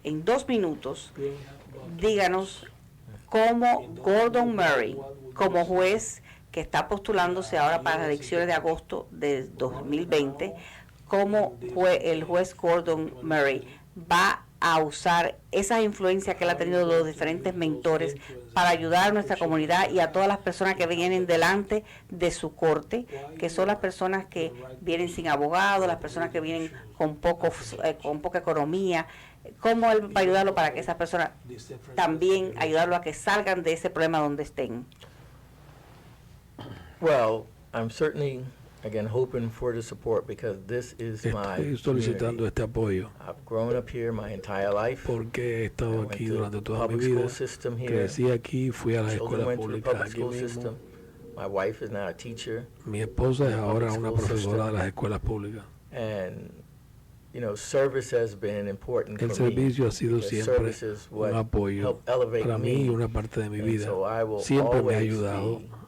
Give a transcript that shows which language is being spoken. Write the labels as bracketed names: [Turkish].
[Spanish] En 2 minutos, díganos cómo Gordon Murray, como juez que está postulándose ahora para las elecciones de agosto de 2020, cómo el juez Gordon Murray va a usar esas influencias que él ha tenido de los diferentes mentores para ayudar a nuestra comunidad y a todas las personas que vienen delante de su corte, que son las personas que vienen sin abogado, las personas que vienen con poca economía. ¿Cómo él va a ayudarlo para que esas personas también ayudarlo a que salgan de ese problema donde estén? [English] Well, I'm certainly again hoping for the support because this is [Spanish] Estoy solicitando este apoyo [English] I've grown up here my entire life. [Spanish] Porque he estado aquí durante toda mi vida. Crecí aquí, fui a las escuelas públicas aquí mismo. [English] My wife is now a teacher. [Spanish] Mi esposa es ahora una profesora de las escuelas públicas. [English] And service has been important for me. [Spanish] El servicio ha sido siempre un apoyo para mí y una parte de mi vida. Siempre me ha ayudado.